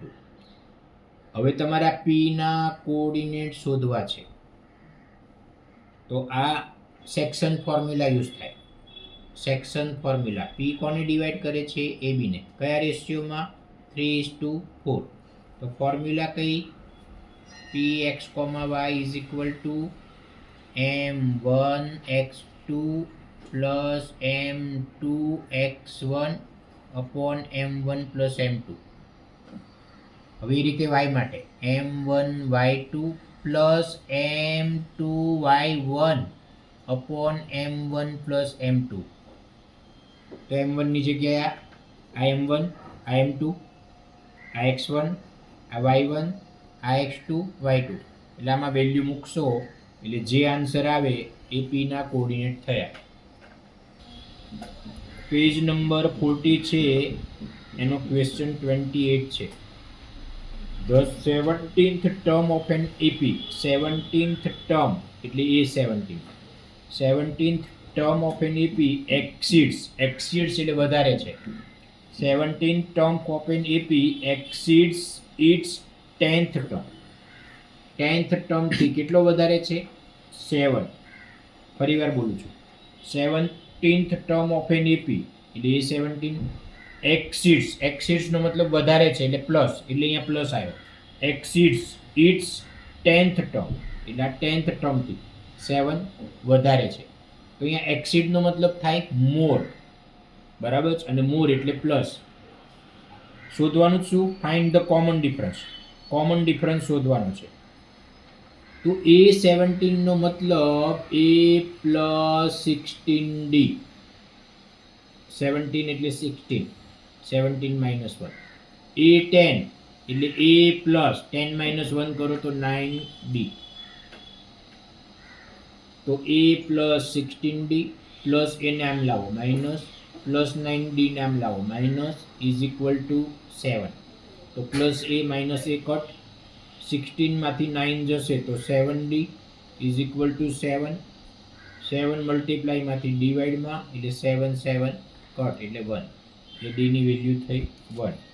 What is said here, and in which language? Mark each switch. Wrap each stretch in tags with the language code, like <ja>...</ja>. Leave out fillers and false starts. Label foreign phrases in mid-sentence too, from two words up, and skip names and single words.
<gu>હવે તમારે આ પીના કોઓર્ડિનેટ શોધવા છે, તો આ</gu> <en>section formula use</en> <gu>થાય.</gu> <en>section formula,</en> <gu>પી કોને ડિવાઈડ કરે છે? એબીને. કયા રેશિયોમાં? 3:4. તો ફોર્મ્યુલા કઈ?</gu> <en>px, y is equal to m1x2 plus m2x1 upon m1 plus m2.</en> <gu>હવે એ રીતે y માટે</gu> <en>m1y2 plus m2y1 upon m1 plus m2.</en> <gu>તો m1 ની જગ્યાએ આ m1, આ m2, આ x1, આ y1, આ x2, y2. એટલે આમાં વેલ્યુ મૂકશો એટલે જે આન્સર આવે એ p ના કોઓર્ડિનેટ થયા.</gu> <en>page number</en> <gu>40 છે, એનો ક્વેશ્ચન 28 છે.</gu> <en>The 17th term of an AP, 17th term એટલે A17, 17th term of an AP exceeds</en> <gu>એટલે વધારે છે.</gu> <en>17th term of an AP exceeds its 10th term. 10th term</en> <gu>થી કેટલો વધારે છે? 7. ફરીવાર બોલું છું,</gu> <en>17th term of an AP</en> <gu>એટલે A17 exceeds નો મતલબ વધારે છે એટલે પ્લસ, એટલે અહીંયા પ્લસ આવ્યો.</gu> <en>exceeds its 10th term</en> <gu>એટલે આ</gu> <en>10th term</en> <gu>થી 7 વધારે છે. તો અહીંયા exceed નો મતલબ થાય મોર, બરાબર છે, અને મોર એટલે પ્લસ. શોધવાનું શું?</gu> <en>find the common difference. common difference</en> <gu>શોધવાનો છે. તો A17 નો મતલબ</gu> <en>A plus 16D,</en> <gu>17 એટલે 16,</gu> <en>17 minus 1.</en> <gu>A10 એટલે</gu> <en>A plus 10 minus 1</en> <gu>કરો તો 9D.</gu> <en>તો A plus 16D plus A</en> <gu>નામ લાવો</gu> <en>minus, plus 9D</en> <gu>નામ લાવો</gu> <en>minus, is equal to 7. તો plus A minus A cut,</en> <gu>16 માંથી 9 જશે તો</gu> <en>7D is equal to 7.</en> <gu>7 મલ્ટીપ્લાય માંથી ડિવાઈડમાં એટલે 7 7 કટ એટલે 1, એટલે D ની વેલ્યુ થઈ 1.</gu>